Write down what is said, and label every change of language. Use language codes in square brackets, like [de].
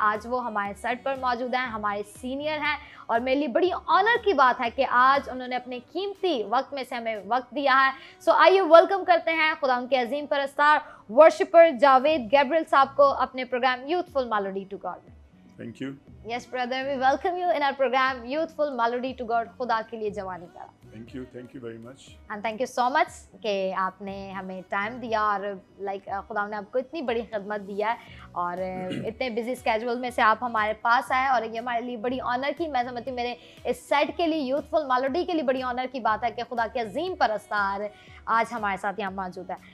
[hi] आज वो हमारे सेट पर मौजूद हैं, हमारे सीनियर हैं, और मेरे लिए बड़ी ऑनर की बात है कि आज उन्होंने अपने कीमती वक्त में से हमें वक्त दिया है। सो आइए वेलकम करते हैं खुदावंद के अजीम परस्तार वर्शिपर जावेद गैब्रियल साहब को अपने programme youthful melody to God में। [en] Thank you. Yes, brother, we welcome you in our program Youthful Melody to God, [hi] खुदा के लिए जवानी का। [en] Thank you very much. And thank you so much [hi] कि आपने हमें टाइम दिया और खुदा ने आपको इतनी बड़ी खिदमत दिया है, और इतने बिजी स्केड्यूल में से आप हमारे पास आए, और ये हमारे लिए बड़ी ऑनर की, मैं समझती हूँ मेरे इस सेट के लिए, यूथफुल मेलोडी के लिए बड़ी ऑनर की बात है कि खुदा के अजीम परस्तार आज हमारे साथ यहाँ मौजूद है।